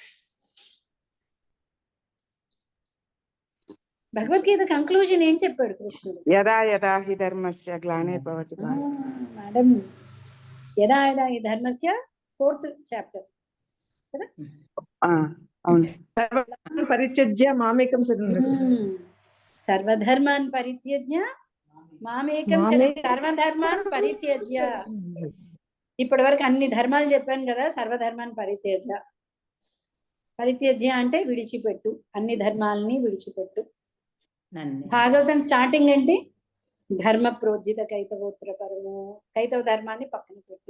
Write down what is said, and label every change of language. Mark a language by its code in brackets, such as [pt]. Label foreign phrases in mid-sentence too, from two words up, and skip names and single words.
[te] భగవద్గీత కంక్లూజన్ ఏం చెప్పాడు కృష్ణుడు? [sa] यदा यदा हि धर्मस्य ग्लानिर्भवति [te] మేడం, [sa] यदा यदा हि धर्मस्य [te] 4th చాప్టర్ కదా? అవును. [sa] परित्यज्य मामेकं सर्वधर्मान् परित्यज्य मामेकं सर्वधर्मान् परित्यज्य. [te] ఇప్పటి వరకు అన్ని ధర్మాలు చెప్పాను కదా, [sa] सर्वधर्मान् परित्यज्य [te] అంటే విడిచిపెట్టు, అన్ని ధర్మాలని విడిచిపెట్టు. భాగవతం స్టార్టింగ్ ఏంటి? [sa] धर्म प्रोज्झित कैतवोत्तर परमु, [te] కైతవ ధర్మాన్ని పక్కన పెట్టు.